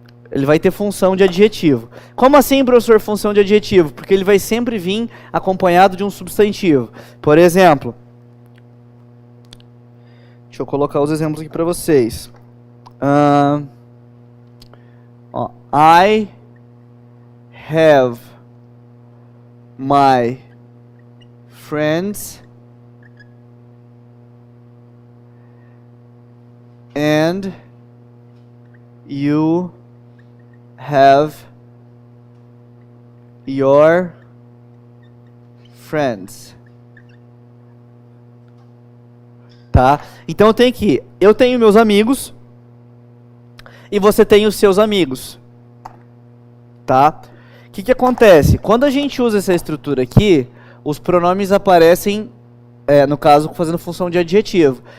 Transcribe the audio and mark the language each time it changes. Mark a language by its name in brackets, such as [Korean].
[Portuguese] Ele vai ter função de adjetivo. Como assim, professor, função de adjetivo? Porque ele vai sempre vir acompanhado de um substantivo. Por exemplo, deixa eu colocar os exemplos aqui para vocês. [English] I have my friends and you have your friends. [Portuguese] Tá? Então eu tenho meus amigos e você tem os seus amigos. Tá? O que acontece? Quando a gente usa essa estrutura aqui, os pronomes aparecem, no caso, fazendo função de adjetivo.